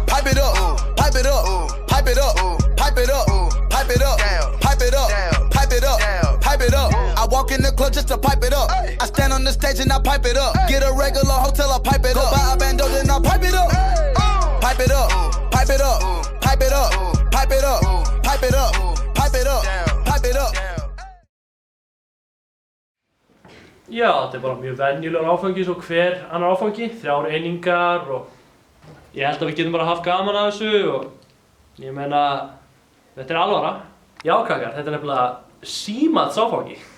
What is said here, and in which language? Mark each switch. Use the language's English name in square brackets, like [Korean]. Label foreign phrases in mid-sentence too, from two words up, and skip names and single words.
[English] Pipe it up, pipe it up, pipe it up, pipe it up, pipe it up, pipe it up, pipe it up, pipe it up. I walk in the club just to pipe it up. I stand on the stage and I pipe it up. Get a regular hotel, I pipe it up. Go buy a bando, then I pipe it up. Pipe it up, pipe it up, pipe it up, pipe it up, pipe it up, pipe it up, pipe it up. [Icelandic] Já, þetta bara mjög venjulegur áfangi, svo hver annar áfangi, 3 einingar og ég held að við getum bara haft gaman af þessu og ég meina, þetta alvara. Já, krakkar, þetta nefnilega símats áfangi.